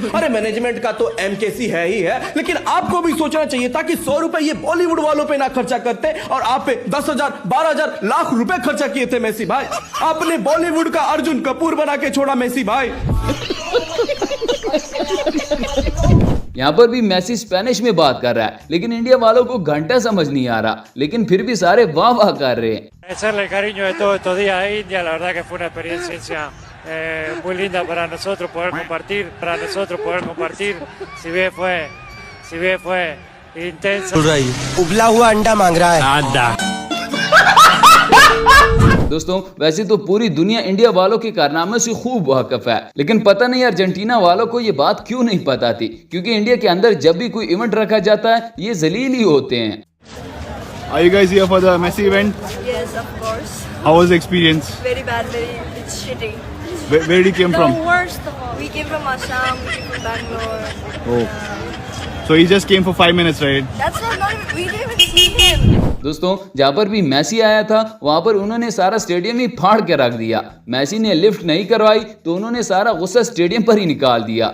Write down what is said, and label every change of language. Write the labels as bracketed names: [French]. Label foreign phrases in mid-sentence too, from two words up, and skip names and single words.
[Hindi] अरे मैनेजमेंट का तो एमकेसी है ही है, लेकिन आपको भी सोचना चाहिए था कि 100 रुपए ये बॉलीवुड वालों पे ना खर्चा करते और आप पे 10,000 12,000 लाख रुपए खर्चा किए थे मेसी भाई। आपने बॉलीवुड का अर्जुन कपूर बना के छोड़ा मेसी भाई। यहाँ पर भी मेसी स्पेनिश में बात कर रहा है, लेकिन इंडिया वालों को घंटा समझ नहीं आ रहा, लेकिन फिर भी सारे वाह वाह कर रहे हैं। [Spanish] Echarle cariño de todos estos días a India, la verdad que fue una experiencia muy linda para nosotros poder compartir, si bien fue intenso. [Hindi] उबला हुआ अंडा मांग रहा है। दोस्तों वैसे तो पूरी दुनिया इंडिया वालों के कारनामे से खूब वाकिफ है, लेकिन पता नहीं अर्जेंटीना वालों को ये बात क्यों नहीं पता थी, क्योंकि इंडिया के अंदर जब भी कोई इवेंट रखा जाता है ये जलील ही होते हैं। [English] Are you guys here for the Messi event? Yes, of course. How was the experience? Very bad, it's shitty. Where did you came from? The worst of all. We came from Assam, we came from Bangalore. Oh. So he just came for 5 minutes, right? That's not even, we didn't even see him. [Hindi] दोस्तों जहाँ पर भी मेसी आया था वहां पर उन्होंने सारा स्टेडियम ही फाड़ के रख दिया। मेसी ने लिफ्ट नहीं करवाई तो उन्होंने सारा गुस्सा स्टेडियम पर ही निकाल दिया।